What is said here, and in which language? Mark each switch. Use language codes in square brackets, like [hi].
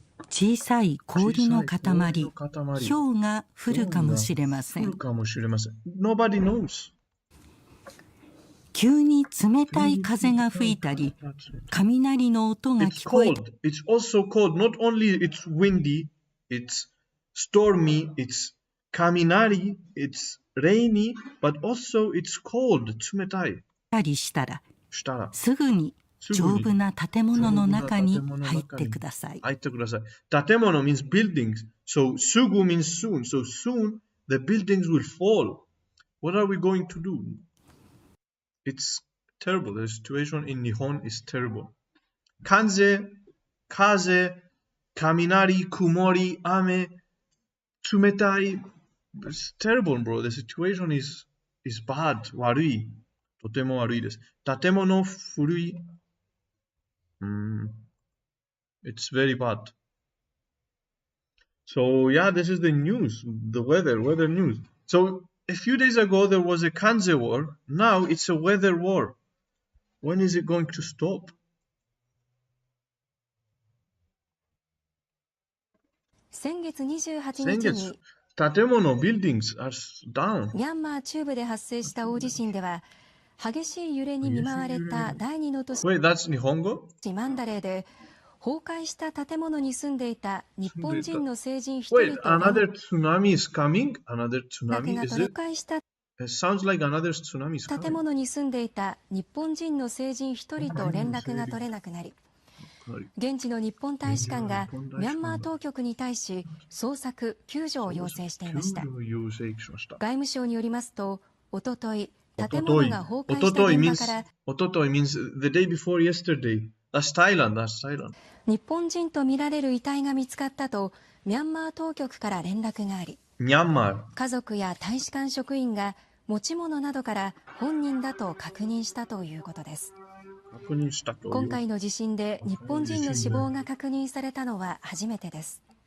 [ja] 小さい氷の塊、氷が降るかもしれません。 [en] Nobody knows. [ja] 急に冷たい風が吹いたり、雷の音が聞こえる。 [en] It's also cold. Not only it's windy, it's stormy, it's 雷, it's rainy, but also it's cold. [ja] 冷たい。たりしたら、すぐに丈夫な建物の中に入ってください。 [en] 建物 means buildings. So すぐ means soon. So soon the buildings will fall. What are we going to do? It's terrible. The situation in Nihon is terrible. [ja] Kanze, kaze, kaminari, kumori, ame, tsumetai. [en] It's terrible, bro. The situation is bad. [ja] 悪い。とても悪いです。建物古い。 [en] It's very bad. So yeah, this is the news. The weather news. So a few days ago, there was a Kanze war. Now it's a weather war. When is it going to stop? [ja] 先月28日に [en] 建物 buildings are down. [ja] ミャンマー中部で発生した大地震では激しい揺れに見舞われた第二の都市 [en] Wait, that's 日本語? [ja] マンダレーで崩壊した建物に住んでいた日本人の成人1人と [en] Wait, another tsunami is coming? Another tsunami? Is it? [ja] 倒壊した [en] It sounds like another tsunami is coming. [ja] 建物に住んでいた日本人の成人1人と連絡が取れなくなり、現地の日本大使館がミャンマー当局に対し捜索・救助を要請していました。外務省によりますと、おととい建物が崩壊した現場から [en] おととい means the day before yesterday. That's Thailand. That's Thailand. [ja] 日本人とみられる遺体が見つかったとミャンマー当局から連絡があり、ミャンマー家族や大使館職員が持ち物などから本人だと確認したということです。今回の地震で日本人の死亡が確認されたのは初めてです。